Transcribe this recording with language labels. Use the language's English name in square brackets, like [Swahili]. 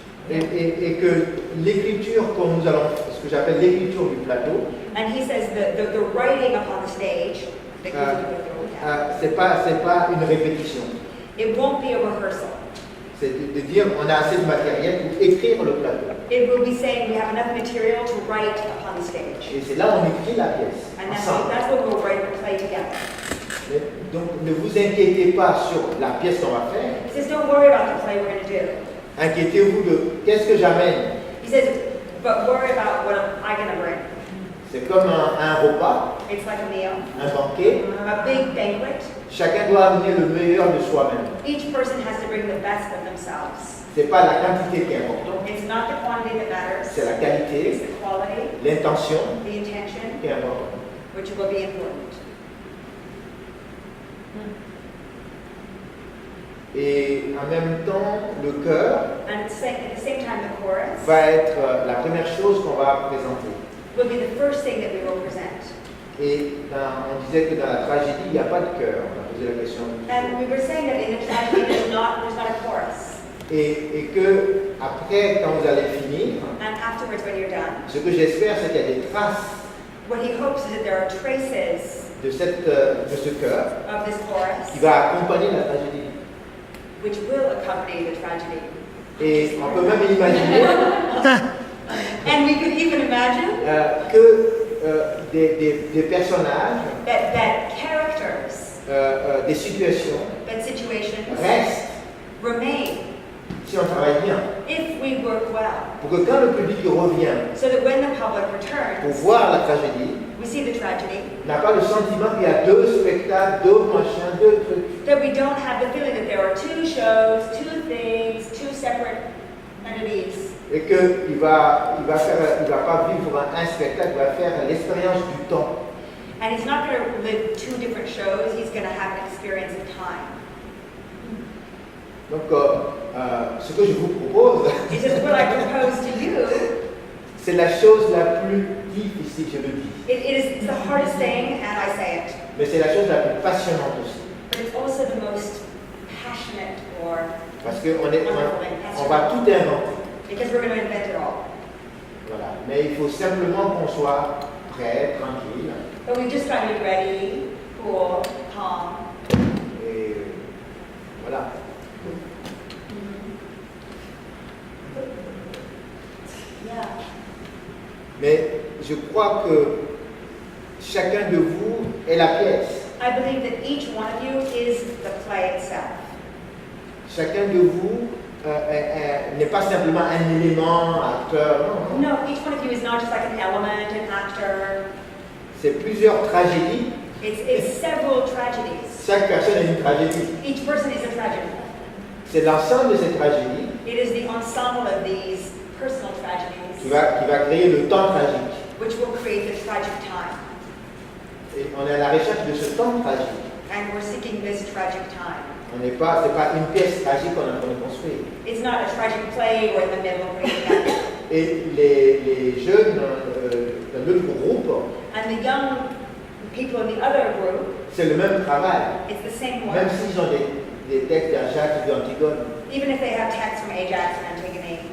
[French] et que l'écriture que nous allons, ce que j'appelle l'écriture du plateau, [English] And he says the writing up on the stage, [French] c'est pas une répétition. [English] it won't be a rehearsal. [French] C'est de dire on a assez de matériel pour écrire le plateau. [English] It will be saying we have enough material to write upon the stage. [French] Et c'est là où on écrit la pièce, [English] And [French] ensemble. [English] that's what we'll write the play together. [French] Donc ne vous inquiétez pas sur la pièce qu'on va faire. [English] He says, don't worry about the play we're going to do. [French] Inquiétez-vous de qu'est-ce que j'amène. [English] He says, but worry about what I'm going to bring. [French] C'est comme un repas, [English] It's like a meal, [French] un banquet. [English] a big banquet. [French] Chacun doit amener le meilleur de soi-même. [English] Each person has to bring the best of themselves. [French] C'est pas la quantité qui est importante, [English] It's not the quantity that matters. [French] c'est la [English] It's [French] qualité, [English] the quality, [French] l'intention [English] the intention, [French] qui est importante. [English] which will be important. [French] Et en même temps, le cœur [English] And at the same time, the chorus [French] va être la première chose qu'on va présenter. [English] will be the first thing that we will present. [French] Et on disait que dans la tragédie, il n'y a pas de cœur. On a posé la question. [English] And we were saying that in a tragedy, there's not a chorus. [French] Et que après, quand vous allez finir, [English] And afterwards, when you're done, [French] ce que j'espère, c'est qu'il y a des traces [English] what he hopes is that there are traces [French] de ce cœur [English] of this chorus [French] qui va accompagner la tragédie. [English] which will accompany the tragedy. [French] Et on peut même imaginer [English] And we could even imagine [French] que des personnages, [English] that characters, [French] des situations [English] that situations [French] restent [English] remain [French] si on travaille bien. [English] if we work well. [French] Pour que quand le public revient [English] So that when the public [French] pour [English] returns, [French] voir la tragédie, [English] we see the tragedy, [French] n'a pas le sentiment qu'il y a deux spectacles, deux machins, deux trucs. [English] that we don't have the feeling that there are two shows, two things, two separate entities. [French] Et qu'il va pas vivre un spectacle, il va faire l'expérience du temps. [English] And he's not going to live two different shows, he's going to have an experience of time. [French] Donc, ce que je vous propose, [English] He says, what I propose to you, [French] c'est la chose la plus difficile, je le dis. [English] it's the hardest thing, and I say it, [French] Mais c'est la chose la plus passionnante aussi. [English] but it's also the most passionate or [French] Parce qu'on va tout inventer. [English] because we're going to invent it all. [French] Voilà. Mais il faut simplement qu'on soit prêt, tranquille. [English] But we just got to be ready, cool, calm. [French] Et voilà. [English] Yeah. [French] Mais je crois que chacun de vous est la pièce. [English] I believe that each one of you is the play itself. [French] Chacun de vous n'est pas simplement un élément, acteur. Non, non. [English] No, each one of you is not just like an element, an actor. [French] C'est plusieurs tragédies. [English] It's several tragedies. [French] Chaque personne a une tragédie. [English] Each person is a tragedy. [French] C'est l'ensemble de ces tragédies [English] It is the ensemble of these personal tragedies [French] qui va créer le temps tragique. [English] which will create the tragic time. [French] Et on est à la recherche de ce temps tragique. [English] And we're seeking this tragic time. [French] C'est pas une pièce tragique qu'on est en train de construire. [English] It's not a tragic play we're in the middle of bringing up. [French] Et les jeunes dans l'autre groupe, [English] And the young people in the other group, [French] c'est le même travail. [English] it's the same one. [French] Même s'ils ont des textes d'Ajax ou d'Antigone. [English] Even if they have texts from Ajax and Antigone.